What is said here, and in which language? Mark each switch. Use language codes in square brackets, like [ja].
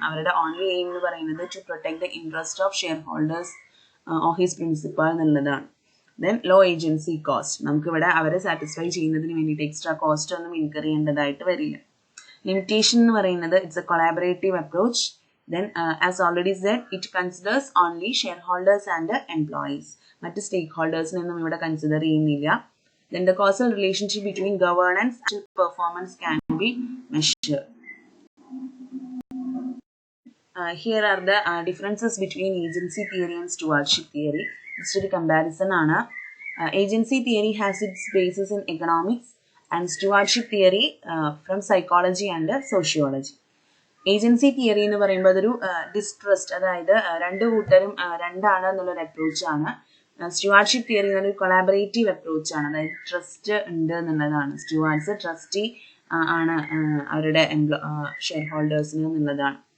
[ml] അവരുടെ only aim എന്ന് പറയുന്നത് to protect the interest of share holders of his principal എന്നുള്ളതാണ്. ദെൻ ലോ ഏജൻസി കോസ്റ്റ്, നമുക്കിവിടെ അവരെ സാറ്റിസ്ഫൈ ചെയ്യുന്നതിന് വേണ്ടിയിട്ട് എക്സ്ട്രാ കോസ്റ്റ് ഒന്നും ഇൻകർ ചെയ്യേണ്ടതായിട്ട് വരില്ല. ലിമിറ്റേഷൻ എന്ന് പറയുന്നത് it's A collaborative approach. [en] Then, as already said, it considers only shareholders and employees. [ml] മറ്റ് സ്റ്റേക്ക് ഹോൾഡേഴ്സിനൊന്നും ഇവിടെ കൺസിഡർ ചെയ്യുന്നില്ല. [en] Then the causal relationship between governance and performance can be measured. Here are the differences between agency theory and stewardship theory. Just a comparison ആണ്. Agency theory has its basis in economics and stewardship theory from psychology and sociology. [ml] Agency theory എന്ന് പറയുമ്പോൾ അതൊരു distrust, അതായത് രണ്ട് കൂട്ടരും രണ്ടാണ് എന്നുള്ളൊരു അപ്രോച്ചാണ്. Stewardship theory എന്നൊരു കൊളാബറേറ്റീവ് അപ്രോച്ചാണ്, അതായത് ട്രസ്റ്റ് ഉണ്ട് എന്നുള്ളതാണ്. സ്റ്റുവാർഡ്സ് ട്രസ്റ്റി ആണ് അവരുടെ ഷെയർ ഹോൾഡേഴ്സിന് എന്നുള്ളതാണ്.